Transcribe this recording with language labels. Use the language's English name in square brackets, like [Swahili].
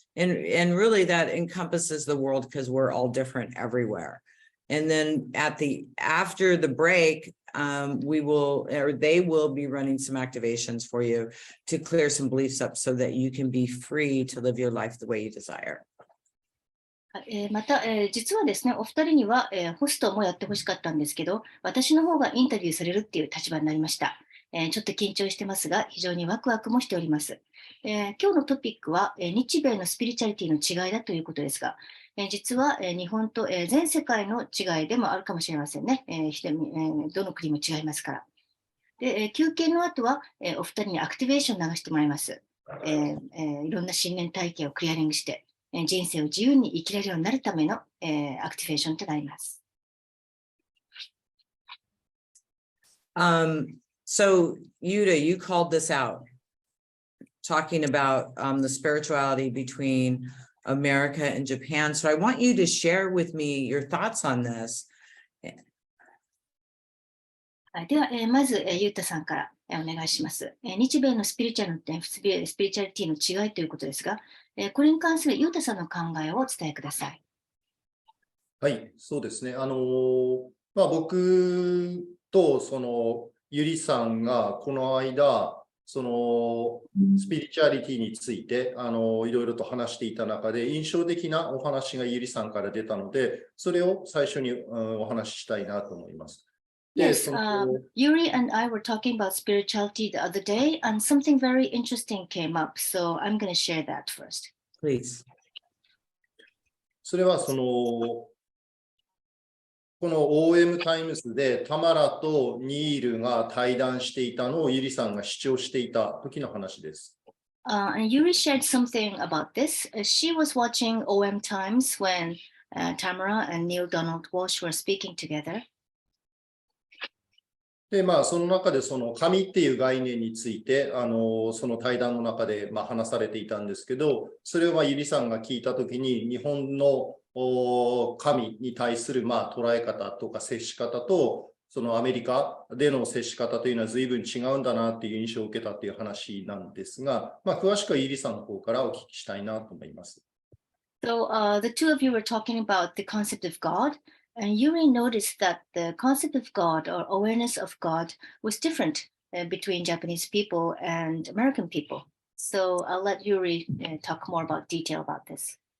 [English] And really that encompasses the world because we're all different everywhere. And then after the break, they will be running some activations for you to clear some beliefs up so that you can be free to live your life the way you desire. [Japanese] また、実はですね、お二人には、ホストもやってほしかったんですけど、私の方がインタビューされるっていう立場になりました。ちょっと緊張してますが、非常にワクワクもしております。今日のトピックは、日米のスピリチュアリティの違いだということですが、実は、日本と、全世界の違いでもあるかもしれませんね。どの国も違いますから。で、休憩の後は、お二人にアクティベーション流してもらいます。いろんな信念体系をクリアリングして、人生を自由に生きられるようになるための、アクティベーションとなります。 [English] So Yuta, you called this out, talking about the spirituality between America and Japan. So I want you to share with me your thoughts on this. [Japanese] では、まず、ゆうたさんから、お願いします。日米のスピリチュアリティの違いということですが、これに関するゆうたさんの考えをお伝えください。はい、そうですね。僕とゆりさんがこの間、スピリチュアリティについていろいろと話していた中で印象的なお話がゆりさんから出たので、それを最初にお話ししたいなと思います。 [English] Yes, Yuri and I were talking about spirituality the other day, and something very interesting came up. So I'm going to share that first. Please. [Japanese] それはこの OmTimes でタマラとニールが対談していたのをゆりさんが視聴していた時の話です。 [English] And Yuri shared something about this. She was watching OmTimes when Tamara and Neil Donald Walsh were speaking together. [Japanese] で、その中でその神っていう概念について、その対談の中で話されていたんですけど、それをゆりさんが聞いたときに、日本の神に対する捉え方とか接し方と、そのアメリカでの接し方というのは随分違うんだなっていう印象を受けたっていう話なんですが、詳しくはゆりさんの方からお聞きしたいなと思います。 [English] So the two of you were talking about the concept of God, and Yuri noticed that the concept of God or awareness of God was different between Japanese people and American people. So I'll let Yuri talk more about detail about this.